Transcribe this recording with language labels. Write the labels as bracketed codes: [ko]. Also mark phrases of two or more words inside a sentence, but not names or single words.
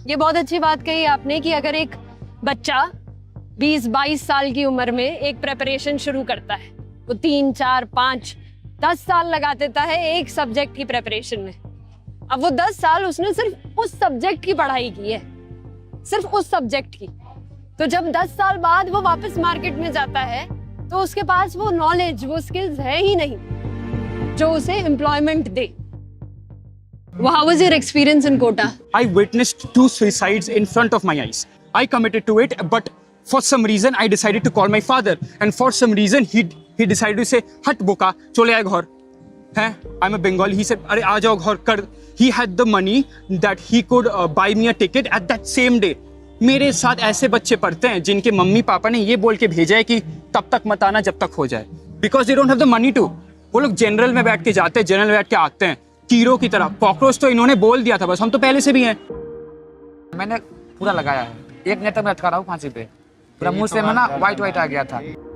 [hi] ये बहुत अच्छी बात कही आपने कि अगर एक बच्चा 20-22 साल की उम्र में एक प्रेपरेशन शुरू करता है, वो 3, 4, 5, 10 साल लगा देता है एक सब्जेक्ट की प्रेपरेशन में। अब वो 10 साल उसने सिर्फ उस सब्जेक्ट की पढ़ाई की है, सिर्फ उस सब्जेक्ट की। तो जब 10 साल बाद वो वापस मार्केट में जाता है तो उसके पास वो नॉलेज, वो स्किल्स है ही नहीं जो उसे एम्प्लॉयमेंट दे। [en] How was your experience in Kota? I witnessed 2 suicides in front of my eyes. I committed to it, but for some reason I decided to call my father, and for some reason he decided to say, [hi] "हट बोका, चले आए घर." हैं? [en] I'm a Bengali. He said, [hi] "अरे आ जाओ घर कर." [en] he had the money that he could buy me a ticket at that same day. [hi] मेरे साथ ऐसे बच्चे पढ़ते हैं जिनके मम्मी पापा ने ये बोल के भेजा है कि तब तक मत आना जब तक हो जाए, [en] because they don't have the money to. [hi] वो लोग जनरल में बैठ के जाते हैं, जनरल में बैठ के आते हैं कीड़ों की तरह। कॉकरोच तो इन्होंने बोल दिया था, बस हम तो पहले से भी हैं। मैंने पूरा लगाया है, 1 महीने तक मैं लटका रहा हूँ फांसी पे, पूरा मुंह से ना वाइट आ गया था।